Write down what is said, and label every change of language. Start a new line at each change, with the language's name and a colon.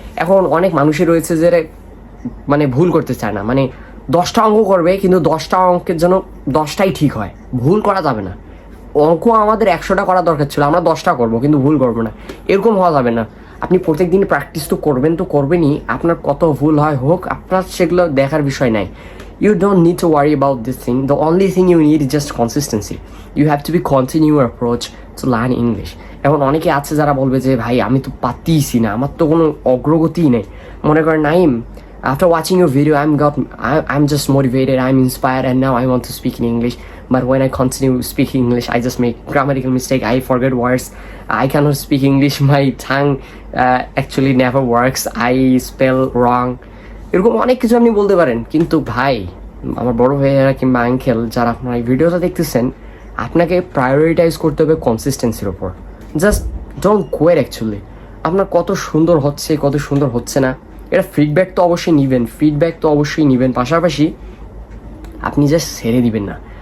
Bangla: এখন অনেক মানুষই রয়েছে যে মানে ভুল করতে চায় না, মানে 10টা অঙ্ক করবে কিন্তু 10টা অঙ্কের জন্য 10টাই ঠিক হয়, ভুল করা যাবে না। অঙ্ক আমাদের 100টা করা দরকার ছিল, আমরা 10টা করবো কিন্তু ভুল করবো না, এরকম হওয়া যাবে না। আপনি প্রত্যেক দিন প্র্যাকটিস তো করবেনই, আপনার কত ভুল হয় হোক, আপনার সেগুলো দেখার বিষয় নাই।
English: You don't need to worry about this thing. The only thing you need is just consistency. You have to be continue your approach to learn English.
Bangla: এখন অনেকে আছে যারা বলবে যে ভাই আমি তো পারতেইছি না, আমার তো কোনো অগ্রগতিই নেই। মনে করেন
English: Naim, after watching your video I'm just motivated, I'm inspired, and now I want to speak in English. But when I continue speaking English, I just make grammatical mistake, I forget words, I cannot speak English, my tongue actually never works, I spell wrong.
Bangla: এরকম অনেক কিছু আপনি বলতে পারেন, কিন্তু ভাই আমার বড় ভাইয়েরা কিংবা আঙ্কেল যারা আপনার এই ভিডিওটা দেখতেছেন, আপনাকে প্রায়োরিটাইজ করতে হবে কনসিস্টেন্সির ওপর।
English: just don't care actually
Bangla: আপনার কত সুন্দর হচ্ছে কত সুন্দর হচ্ছে না, এটা ফিডব্যাক তো অবশ্যই নেবেন, পাশাপাশি আপনি জাস্ট ছেড়ে দিবেন না।